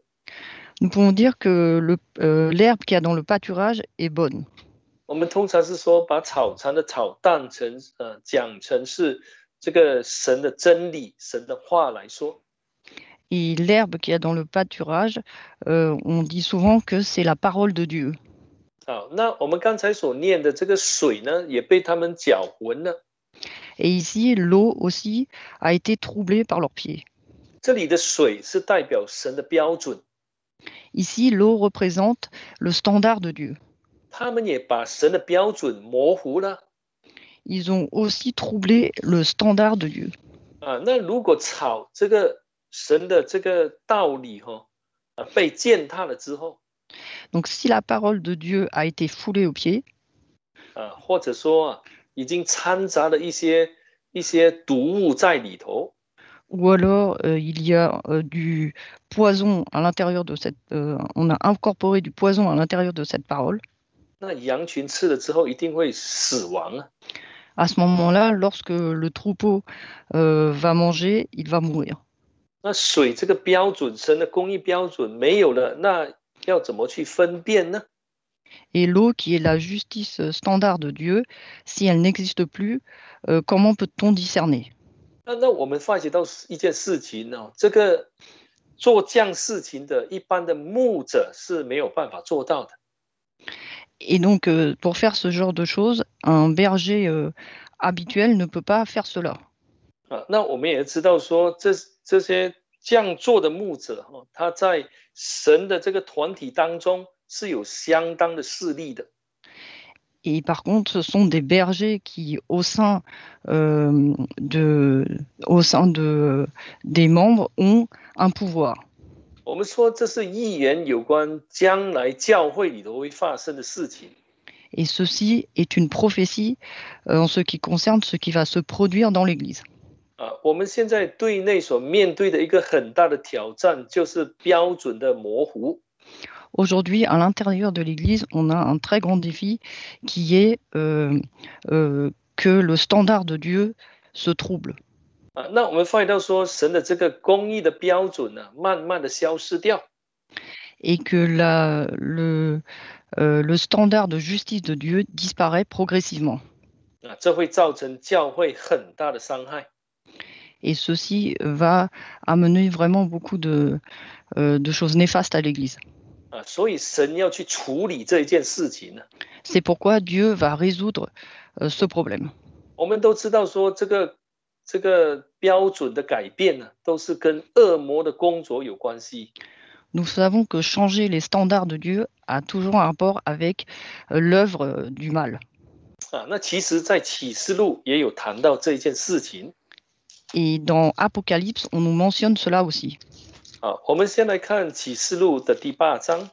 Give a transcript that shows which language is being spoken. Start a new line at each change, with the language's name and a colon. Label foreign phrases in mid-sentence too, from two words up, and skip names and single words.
French: Nous pouvons dire que l'herbe qu'il y a dans le pâturage est bonne.
Chinese: 我们通常是说，把草场的草当成讲成是这个神的真理、神的话来说。
French: Et l'herbe qu'il y a dans le pâturage, on dit souvent que c'est la parole de Dieu.
Chinese: 好，那我们刚才所念的这个水呢，也被他们搅浑了。
French: Et ici, l'eau aussi a été troublée par leurs pieds.
Chinese: 这里的水是代表神的标准。
French: Ici, l'eau représente le standard de Dieu.
Chinese: 他们也把神的标准模糊了。
French: Ils ont aussi troublé le standard de Dieu.
Chinese: 那如果草这个神的这个道理被践踏了之后，
French: Donc, si la parole de Dieu a été foulée aux pieds,
Chinese: 或者说已经掺杂了一些毒物在里头，
French: ou alors il y a du poison à l'intérieur de on a incorporé du poison à l'intérieur de cette parole.
Chinese: 那羊群吃了之后一定会死亡啊。
French: À ce moment-là, lorsque le troupeau va manger, il va mourir.
Chinese: 那水这个标准，神的公义标准没有了，那要怎么去分辨呢？
French: Et l'eau, qui est la justice standard de Dieu, si elle n'existe plus, comment peut-on discerner?
Chinese: 那我们发觉到一件事情呢，这个做这样事情的一般的牧者是没有办法做到的。
French: Et donc, pour faire ce genre de choses, un berger habituel ne peut pas faire cela.
Chinese: 那我们也知道说，这些这样做的牧者他在神的这个团体当中是有相当的势力的。
French: Et par contre, ce sont des bergers qui, au sein des membres, ont un pouvoir.
Chinese: 我们说这是预言有关将来教会里头会发生的事情。
French: Et ceci est une prophétie en ce qui concerne ce qui va se produire dans l'Église.
Chinese: 我们现在对内所面对的一个很大的挑战就是标准的模糊。
French: Aujourd'hui, à l'intérieur de l'Église, on a un très grand défi qui est que le standard de Dieu se trouble.
Chinese: 那我们发现到说，神的这个公义的标准呢，慢慢的消失掉。
French: Et que le standard de justice de Dieu disparaît progressivement.
Chinese: 这会造成教会很大的伤害。
French: Et ceci va amener vraiment beaucoup de choses néfastes à l'Église.
Chinese: 所以神要去处理这一件事情呢。
French: C'est pourquoi Dieu va résoudre ce problème.
Chinese: 我们都知道说，这个标准的改变呢，都是跟恶魔的工作有关系。
French: Nous savons que changer les standards de Dieu a toujours un rapport avec l'œuvre du mal.
Chinese: 那其实，在启示录也有谈到这一件事情。
French: Et dans Apocalypse, on nous mentionne cela aussi.
Chinese: 我们先来看启示录的第8章。